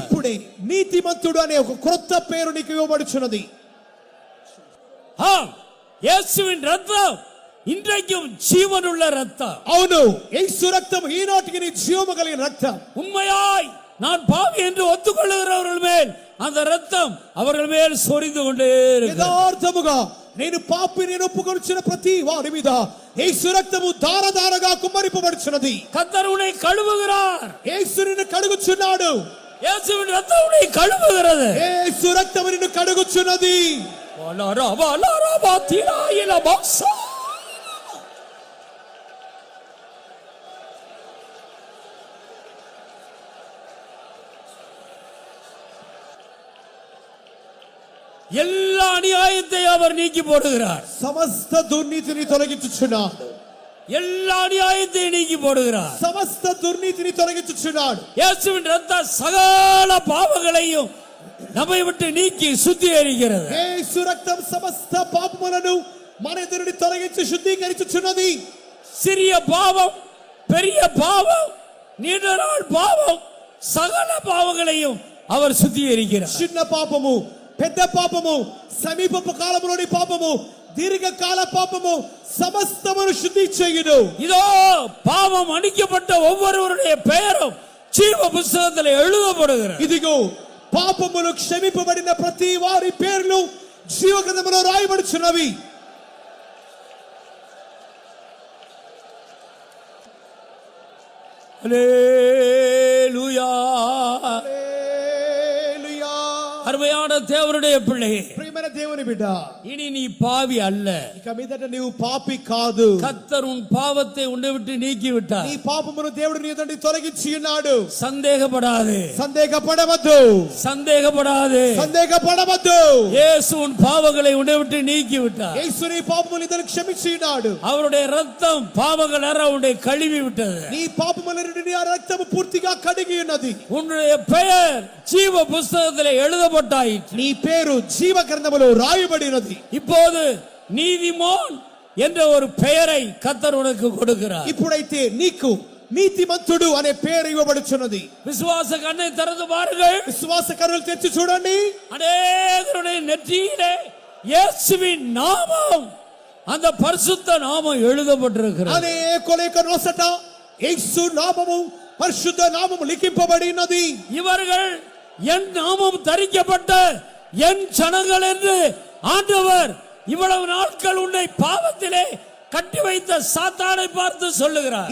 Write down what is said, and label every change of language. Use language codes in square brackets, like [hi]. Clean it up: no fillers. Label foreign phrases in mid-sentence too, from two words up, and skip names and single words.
[te] ఇప్పుడే నీతిమంతుడు అనే ఒక క్రొత్త పేరు నీకు ఇవ్వబడుచున్నది. [ta] இயேசுவின் ரத்தம் இன்றைக்கும் ஜீவனுள்ள ரத்தம். [te] అవును, యేసు రక్తం ఈనాటికి నీ జీవము కలిగిన రక్తం. [ta] உண்மையாய் நான் பாவி என்று ஒத்துக்கொள்ளுகிறவர்கள் மேல் அந்த ரத்தம் அவர்கள் மேல் சொரிந்து கொண்டே இருக்கிறது. [te] యథార్థముగా నేను పాపి నేను ఒప్పుకొనుచున్న ప్రతి వారి మీద యేసు రక్తము ధారధారగా కుమ్మరింపబడుచున్నది. [ta] கர்த்தர் உன்னை கழுவுகிறார். [te] యేసు నిన్ను కడుగుచున్నాడు. [ta] இயேசுவின் ரத்தம் உன்னை கழுவுகிறது. [te] యేసు రక్తము నిన్ను కడుగుచున్నది. [ta] எல்லா அநியாயத்தை அவர் நீக்கி போடுகிறார். [te] సమస్త దుర్నీతిని తొలగించుచున్నాడు. [ta] எல்லா அநியாயத்தை நீக்கி போடுகிறார். [te] సమస్త దుర్నీతిని తొలగించుచున్నాడు. [ta] இயேசுவின் ரத்தம் சகல பாவங்களையும் நம்மை விட்டு நீக்கி சுத்திகரிக்கிறது. [te] యేసు రక్తం సమస్త పాపములను మన ఎదురుని తొలగించి శుద్ధీకరించుచున్నది. [ta] சிறிய பாவம், பெரிய பாவம், நீண்ட நாள் பாவம், சகல பாவங்களையும் அவர் சுத்திகரிக்கிறார். [te] చిన్న పాపము, పెద్ద పాపము, సమీపపు కాలములోని పాపము, దీర్ఘకాల పాపము సమస్తమును శుద్ధి చేయును. [ta] இதோ பாவம் மன்னிக்கப்பட்ட ஒவ்வொருவருடைய பெயரும் ஜீவ புஸ்தகத்தில் எழுதப்படுகிறது. [te] ఇదిగో పాపములు క్షమింపబడిన ప్రతి వారి పేర్లు జీవ గ్రంథములో రాయబడుచున్నవి. [ta] ஹல்லேலூயா. [te] హల్లెలూయా. [ta] அருமையான தேவனுடைய பிள்ளையே, [te] ప్రియమైన దేవుని బిడ్డ, [ta] இனி நீ பாவி அல்ல. [te] ఇక మీదట నీవు పాపి కాదు. [ta] கர்த்தர் உன் பாவத்தை உன்னை விட்டு நீக்கி விட்டார். [te] నీ పాపమును దేవుడు నీ నుండి తొలగించి ఉన్నాడు. [ta] சந்தேகப்படாதே, [te] సందేహపడవద్దు, [ta] சந்தேகப்படாதே. [te] సందేహపడవద్దు. [ta] இயேசு உன் பாவங்களை உன்னை விட்டு நீக்கி விட்டார். [te] యేసు నీ పాపములను ఇతను క్షమించి ఉన్నాడు. [ta] அவருடைய ரத்தம் பாவங்கள் அற உன்னை கழுவி விட்டது. [te] నీ పాపముల నుండి ఆ రక్తము పూర్తిగా కడిగి ఉన్నది. [ta] உன்னுடைய பெயர் ஜீவ புஸ்தகத்தில் எழுதப்பட்டாயிற்று. [te] నీ పేరు జీవ గ్రంథములో రాయబడినది. [ta] இப்போது நீதிமான் என்ற ஒரு பெயரை கர்த்தர் உனக்கு கொடுக்கிறார். [te] ఇప్పుడైతే నీకు నీతిమంతుడు అనే పేరు ఇవ్వబడుచున్నది. [ta] விசுவாச கண்ணை திறந்து பாருங்கள். [te] విశ్వాస కన్నులు తెరిచి చూడండి. [ta] அநேகருடைய நெற்றியிலே இயேசுவின் நாமம், அந்த பரிசுத்த நாமம் எழுதப்பட்டிருக்கிறது. [te] అనేకుల యొక్క నొసట యేసు నామము పరిశుద్ధ నామము లిఖింపబడినది. [ta] இவர்கள் என் நாமம் தரிக்கப்பட்ட என் ஜனங்கள் என்று ஆண்டவர் இவ்வளவு நாட்கள் உன்னை பாவத்திலே கட்டி வைத்த சாத்தானை பார்த்து சொல்லுகிறார்.